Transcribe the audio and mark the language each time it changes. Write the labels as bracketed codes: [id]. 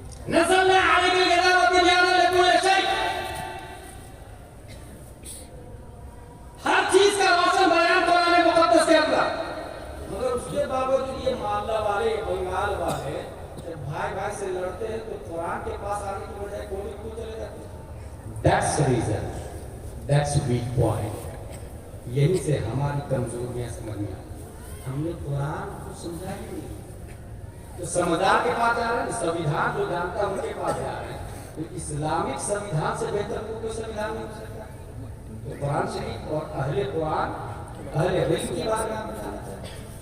[ar] नज़लना अलैका किताब तिबयानन लिकुल्लि शै, [hi] हर चीज का रोशन बयान कुरान मुक़द्दस के अंदर। मगर उसके बावजूद ये मालदा वाले, बंगाल वाले जब भाई भाई से लड़ते हैं तो कुरान के पास आने की बजाय कोई क्यों चले जाते हैं? [en] That's the reason, that's weak point। [hi] यही से हमारी कमजोरियां समझ में आती। हमने कुरान को समझा ही नहीं, तो समझदार के पास जा रहे हैं, संविधान जो जानता है उनके पास जा रहे हैं। तो इस्लामिक संविधान से बेहतर कोई संविधान नहीं हो सकता। तो कुरान शरीफ और अहले कुरान, अहले इल्म की बात में बताना चाहिए।